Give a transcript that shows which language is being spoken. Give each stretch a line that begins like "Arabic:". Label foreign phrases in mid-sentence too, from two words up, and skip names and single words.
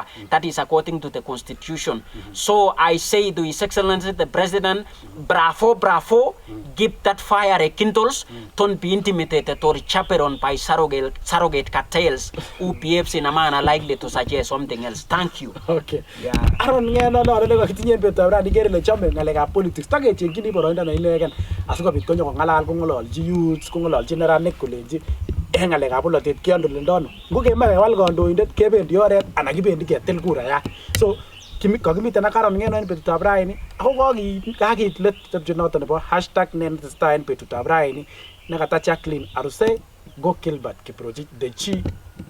English: That is according to the constitution. So I say to His Excellency the President, bravo, bravo, give that fire a kindles, don't be intimidated or chaperoned by surrogate cartels who behaves in a manner likely to suggest something else. Thank you. Okay. Yeah.
Kalenjin: Aaron Ngeno no le kitinyen betutab raini kere le chome ngalekab politics takechengchini boroindo ne inegen asikobit konyo kongalal kongololchi youths kongololchi neranik kolenji en ngalekab bolotet kiondolendon ngo kemoe kewal kandoindet kebendi oret anan kibendi ketil kurayat. So kakimiten ak Aaron Ngeno en betutab raini ako kakiit let tebche noton nebo hashtag #nenetestai en betutab raini nekata Jacqueline Arusei go Gilbert Kiprotich the chi